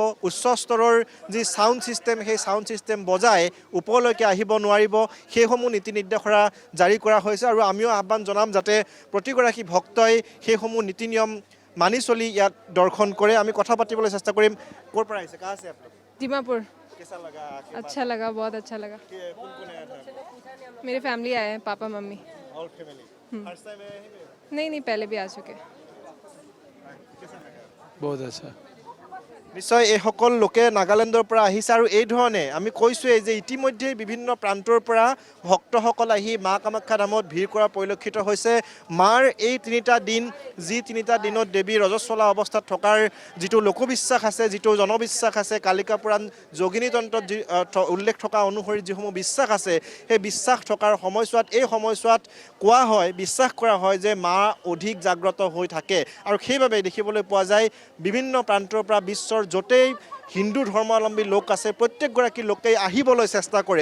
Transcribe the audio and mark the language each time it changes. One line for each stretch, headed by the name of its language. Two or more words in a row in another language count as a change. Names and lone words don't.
Assamese: উচ্চ স্তৰৰ যি ছাউণ্ড ছিষ্টেম, সেই ছাউণ্ড ছিষ্টেম বজাই ওপৰলৈকে আহিব নোৱাৰিব। সেইসমূহ নীতি নিৰ্দেশনা জাৰি কৰা হৈছে আৰু আমিও আহ্বান জনাম যাতে প্ৰতিগৰাকী ভক্তই সেইসমূহ নীতি নিয়ম মানি চলি ইয়াক দৰ্শন কৰে। আমি কথা পাতিবলৈ চেষ্টা কৰিম। ক'ৰ পৰা আহিছে? কা আছে আপোনাক?
Hindi: दीमापुर। कैसा लगा? अच्छा लगा, बहुत अच्छा लगा। कौन कौन आया था? मेरी फैमिली आए हैं, पापा मम्मी।
English: all family first time
Hindi: आए हैं? नहीं नहीं, पहले भी आ चुके। कैसा लगा? बहुत अच्छा।
Assamese: নিশ্চয় এইসকল লোকে নাগালেণ্ডৰ পৰা আহিছে আৰু এই ধৰণে আমি কৈছোঁৱেই যে ইতিমধ্যে বিভিন্ন প্ৰান্তৰ পৰা ভক্তসকল আহি মা কামাখ্যা ধামত ভিৰ কৰা পৰিলক্ষিত হৈছে। মাৰ এই তিনিটা দিন, যি তিনিটা দিনত দেৱী ৰজস্বলা অৱস্থাত থকাৰ যিটো লোকবিশ্বাস আছে, যিটো জনবিশ্বাস আছে, কালিকা পুৰাণ যোগিনী তন্ত্ৰত যি উল্লেখ থকা অনুসৰি যিসমূহ বিশ্বাস আছে, সেই বিশ্বাস থকাৰ সময়ছোৱাত এই সময়ছোৱাত কোৱা হয়, বিশ্বাস কৰা হয় যে মা অধিক জাগ্ৰত হৈ থাকে আৰু সেইবাবে দেখিবলৈ পোৱা যায় বিভিন্ন প্ৰান্তৰ পৰা বিশ্বৰ য'তেই হিন্দু ধৰ্মাৱলম্বী লোক আছে প্ৰত্যেকগৰাকী লোকেই আহিবলৈ চেষ্টা কৰে।